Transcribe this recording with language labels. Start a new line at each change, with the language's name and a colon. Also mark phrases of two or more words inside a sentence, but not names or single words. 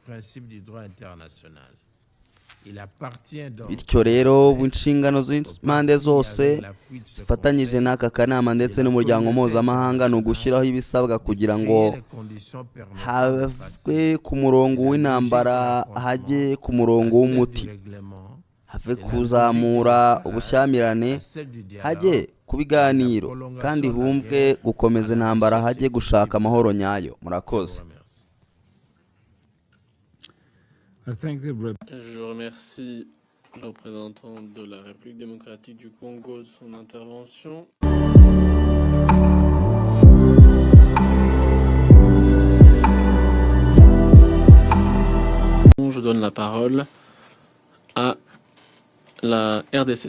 Kinyarwanda: Bityo rero inshingano z'impande zose zifatanyije n'aka kanama ndetse n'umuryango mpuzamahanga ni ugushyiraho ibisabwa kugira ngo have ku murongo w'intambara hajye ku murongo w'umuti, have kuzamura ubushyamirane hajye ku biganiro, kandi humvwe gukomeza intambara hajye gushaka amahoro nyayo. Murakoze.
French: Je remercie le représentant de la République démocratique du Congo de son intervention. Je donne la parole à la RDC.